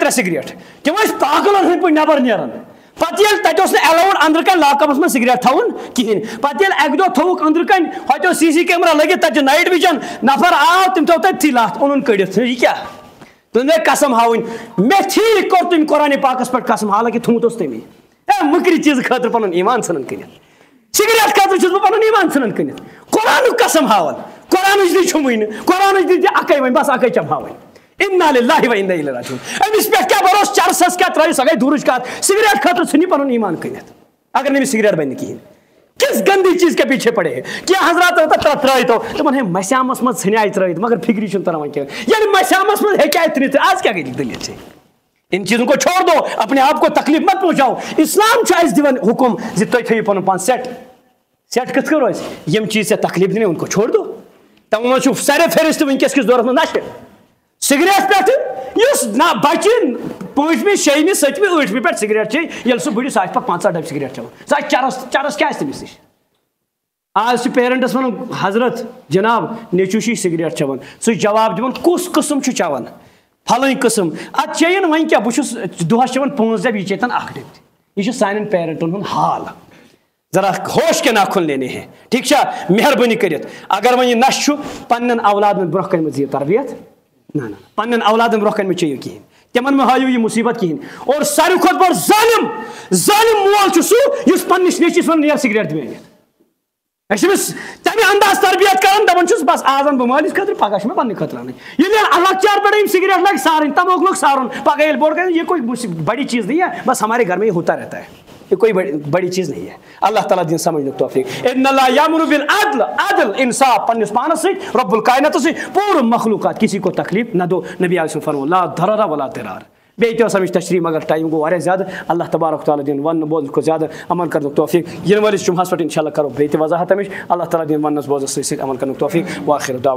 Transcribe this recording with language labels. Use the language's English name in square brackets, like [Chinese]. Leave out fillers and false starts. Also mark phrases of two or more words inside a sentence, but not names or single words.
[Kashmiri] 3 سگریٹ تِم ٲسۍ پاگلن ہٕنٛدۍ پٲٹھۍ نٮ۪بر نیران پتہٕ ییٚلہِ تتہِ اوس نہٕ ایلاوُڈ أنٛدرٕ کَنۍ لاکَپس منٛز سگریٹ تھاوُن کِہیٖنۍ پتہٕ ییٚلہِ اکہِ دۄہ تھووُکھ أنٛدرٕ کَنۍ ہوتہِ اوس CC کیمرا لٲگِتھ تتہِ چھُ [English] night vision [Kashmiri] نفر آو تِم تھوو تٔتھی لتھ اوٚنُن کٔڑِتھ یہِ کیاہ تُہۍ قسم ہاوٕنۍ مےٚ تھی کوٚر تٔمۍ قرآنِ پاکس پٮ۪ٹھ قسم حالانکہِ تھومُت اوس تٔمی ہے مٔکرِ چیٖزٕ خٲطرٕ پنُن ایمان ژھٕنان کٔنِتھ سگریٹ خٲطرٕ چھُس بہٕ پنُن ایمان ژھٕنان کٔنِتھ قرآنُک قسم ہاوان قرآنٕچ دِ چھُمٕے نہٕ قرآنٕچ دِ اکے وۄنۍ بس اکے چم ہاوٕنۍ [Arabic] اِنّا لِلّٰہِ و اِنّا اِلَیْهِ راجِعُونَ [Kashmiri] أمِس پٮ۪ٹھ کیٛاہ بروسہٕ چرسس کیٛاہ ترٛٲوِو سۄ گٔے دوٗرٕچ کتھ سگریٹ خٲطرٕ ژھٕنہِ پنُن ایمان کٔنِتھ اگر نہٕ أمِس سگریٹ بنہِ نہٕ کِہیٖنۍ [Urdu] کس گندی چیز کے پیچھے پڑے ہیں کیا [Kashmiri] حضرات ترٛٲیتو دپان ہے مسیامس منٛز ژھٕنیٛاے ترٛٲیِتھ مگر فکری چھُنہٕ تران وۄنۍ کینٛہہ ییٚلہِ مسیامس منٛز ہیٚکیٛاے ترٛٲیِتھ آز کیٛاہ گٔے دٔلیٖل چھِ [Urdu] ان چیزوں کو چھوڑ دو اپنے آپ کو تکلیف مت پہنچاؤ [Kashmiri] اسلام چھُ اَسہِ دِوان حُکم زِ تُہۍ تھٲیِو پنُن پان سیٹ کِتھ کٔنۍ روزِ یِم چیٖز ژےٚ تکلیف دِنٕے [Urdu] ان کو چھوڑ دو [Kashmiri] تمو منٛز چھُ ساروے فہرست وٕنکیٚس کِس دورس منٛز نشہٕ سگریٹ پٮ۪ٹھٕ یُس نہ بچہِ 5مہِ 6مہِ 7مہِ 8مہِ پٮ۪ٹھ سگریٹ چیٚیہِ ییٚلہِ سُہ بٕڈِ سُہ آسہِ پتہٕ 5 ڈبہٕ سگریٹ چٮ۪وان سُہ آسہِ چرس کیٛاہ آسہِ تٔمِس نِش آز چھِ پیرنٹس ونان حضرت جناب نیٚچوٗ چھُے سگریٹ چٮ۪وان سُہ چھُ جواب دِوان کُس قٕسم چھُ چٮ۪وان پھلٲنۍ قٕسم اتھ چیٚیِن وۄنۍ کیٛاہ بہٕ چھُس دۄہس چٮ۪وان 5 ڈبہٕ یہِ چیٚتن 1 ڈبہٕ تہِ یہ چھُ سانٮ۪ن پیرنٹن ہُنٛد حال [Urdu] ذرا ہوش کے ناخن لینے ہیں [Kashmiri] ٹھیک چھا مہربٲنی کٔرِتھ اگر وۄنۍ یہِ نشہٕ چھُ پننٮ۪ن اولادن برونٛہہ کنہِ مہ دِیِو تربیت نہ پننٮ۪ن اولادن برونٛہہ کنہِ مہ چیٚیِو کِہیٖنۍ تمن مہ ہٲیِو یہِ مُصیبت کِہیٖنۍ اور ساروی کھۄتہٕ بوٚڑ ظٲلِم مول چھُ سُہ یُس پننِس نیٚچوِس ونان نیر سگریٹ دِ مےٚ أسۍ چھِ أمِس تمہِ انداز تربیت کران دپان چھُس بس آز انہٕ بہٕ مٲلِس خٲطرٕ پگاہ چھُ مےٚ پننہِ خٲطرٕ انٕنۍ ییٚلہِ لۄکچار پٮ۪ٹھے یِم سگریٹ لگہِ سارٕنۍ تموک لوگ سارُن پگاہ ییٚلہِ بوٚڑ گژھِ [Urdu] یہ کوئی بڑی چیز نہیں ہے بس ہمارے گھر میں یہ ہوتا رہتا ہے یہ کوئی بڑی چیز نہیں ہے [Kashmiri] اللہ تعالیٰ دِن سمجھنُک توفیق [Arabic] ان اللہ یامر بالعدل [Kashmiri] عدل انصاف پننس پانس سۭتۍ [Arabic] رب الکائنات [Kashmiri] سۭتۍ پوٗرٕ مخلوقات [Urdu] کسی کو تکلیف نہ دو [Kashmiri] نبی علیہ فرمو [Arabic] لا ضرر ولا ضرار [Kashmiri] بیٚیہِ تہِ ٲس اَمِچ تشریح مگر ٹایم گوٚو واریاہ زیادٕ اللہ تبارک تعالیٰ دِن وننہٕ بوزنہٕ کھۄتہٕ زیادٕ عمل کرنُک توفیق یِنہٕ وٲلِس جُمعہس پٮ۪ٹھ انشاء اللہ کرو بیٚیہِ تہِ وضاحت اَمِچ اللہ تعالیٰ دِن وننس بوزنس سۭتۍ سۭتۍ عمل کرنُک توفیق [Arabic] وآخر دعوانا